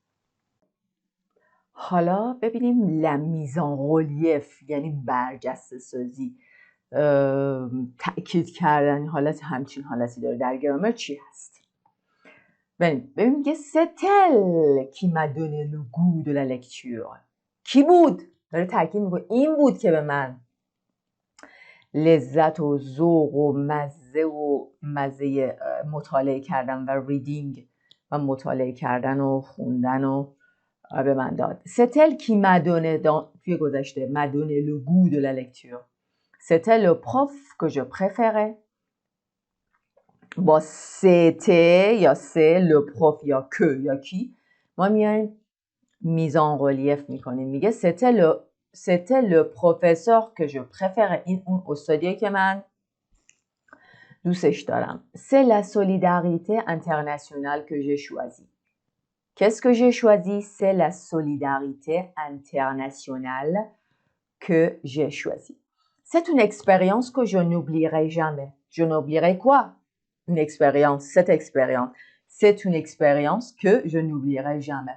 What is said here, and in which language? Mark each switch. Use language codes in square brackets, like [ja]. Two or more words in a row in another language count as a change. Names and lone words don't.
[fa] حالا ببینیم [fr] la mise en relief [fa] یعنی برجسته سازی، تأکید کردن حالت همچین حالتی داره در گرامر چی هست؟ ببینیم که [fr] c'est elle qui m'a donné le goût de la lecture. [fa] کی بود؟ داره تأکید میکنه این بود که به من لذت و ذوق و مزه مطالعه کردن و ریدینگ و مطالعه کردن و خوندن و به من داد. [fr] C'était qui m'a donné [fa] توی گذشته [fr] m'a donné le goût de la lecture. C'était le prof que je préférais. [fa] با c'était یا c'est [fr] le prof [fa] یا que یا کی ما میایم [fr] mise en relief [fa] میکنیم. [fr] میگه c'était le professeur que je préférais. [fa] این اون استادیه که من دوستش دارم. [fr] C'est la solidarité internationale que j'ai choisie. Qu'est-ce que j'ai choisi? C'est la solidarité internationale que j'ai choisie. C'est une expérience que je n'oublierai jamais. Je n'oublierai quoi? Une expérience, cette expérience. C'est une expérience que je n'oublierai jamais.